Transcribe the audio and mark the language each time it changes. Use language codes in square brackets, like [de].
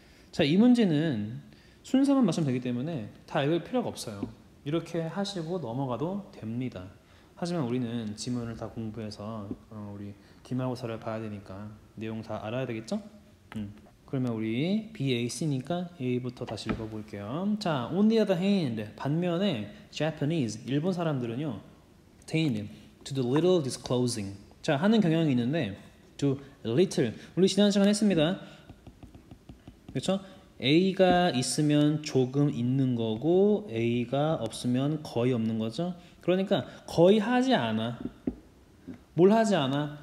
[ko] 자, 이 문제는 순서만 맞추면 되기 때문에 다 읽을 필요가 없어요. 이렇게 하시고 넘어가도 됩니다. 하지만 우리는 지문을 다 공부해서 우리 기말고사를 봐야 되니까 내용 다 알아야 되겠죠? 그러면 우리 B, A, C니까 A부터 다시 읽어볼게요. [en] 자, on the other hand, [ko] 반면에 [en] Japanese, [ko] 일본 사람들은요 [en] tend to do little disclosing. [ko] 자, 하는 경향이 있는데 [en] do little, [ko] 우리 지난 시간 했습니다. 그렇죠? A가 있으면 조금 있는 거고 A가 없으면 거의 없는 거죠. 그러니까 거의 하지 않아. 뭘 하지 않아?